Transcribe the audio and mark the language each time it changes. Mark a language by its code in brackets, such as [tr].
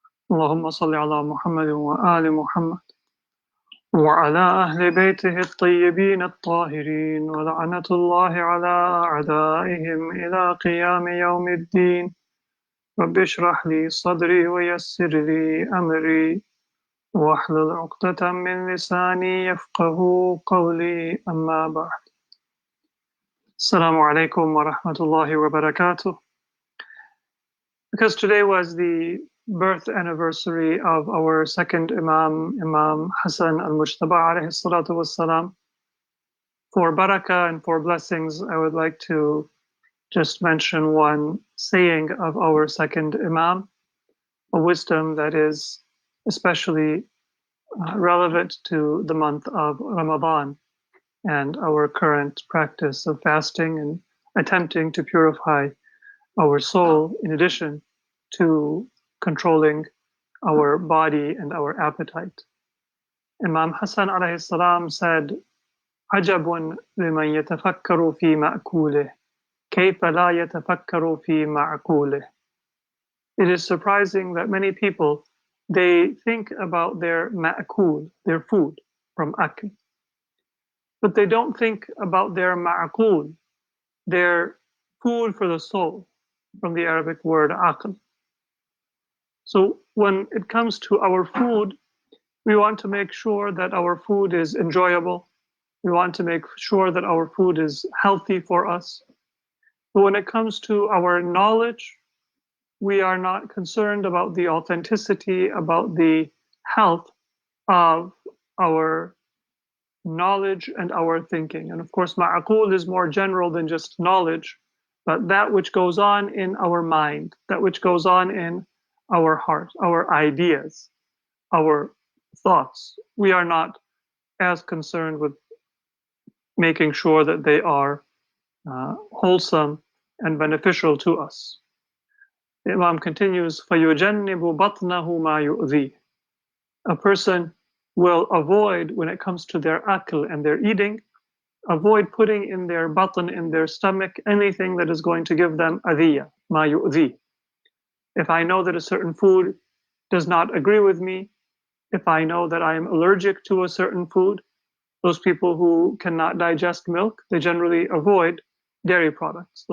[ar] اللهم صل على محمد وآل محمد وعلى أهل بيته الطيبين الطاهرين ولعنة الله على أعدائهم إلى قيام يوم الدين رب اشرح لي صدري ويسر لي أمري واحلل عقدة من لساني يفقه قولي أما بعد السلام عليكم ورحمة الله وبركاته. [en] Because today was the birth anniversary of our second Imam, Imam Hasan al-Mujtaba alayhi salatu wassalam, for barakah and for blessings, I would like to just mention one saying of our second Imam, a wisdom that is especially relevant to the month of Ramadan and our current practice of fasting and attempting to purify our soul in addition to controlling our body and our appetite. Imam Hasan alayhi salam said, [ar] عجب لمن يتفكر في مأكوله كيف لا يتفكر في معقوله. [en] It is surprising that many people, they think about their ma'kul, their food from akl, but they don't think about their ma'kul, their food for the soul, from the Arabic word aql. So when it comes to our food, we want to make sure that our food is enjoyable. We want to make sure that our food is healthy for us. But when it comes to our knowledge, we are not concerned about the authenticity, about the health of our knowledge and our thinking. And of course, ma'aqul is more general than just knowledge, but that which goes on in our mind, that which goes on in our heart, our ideas, our thoughts. We are not as concerned with making sure that they are wholesome and beneficial to us. The Imam continues, [ar] فَيُجَنِّبُ بَطْنَهُ مَا يُؤْذِي. [en] A person will avoid, when it comes to their akl and their eating, avoid putting in their batn, in their stomach, anything that is going to give them adiyya, ma yu'zi. If I know that a certain food does not agree with me, if I know that I am allergic to a certain food, those people who cannot digest milk, they generally avoid dairy products.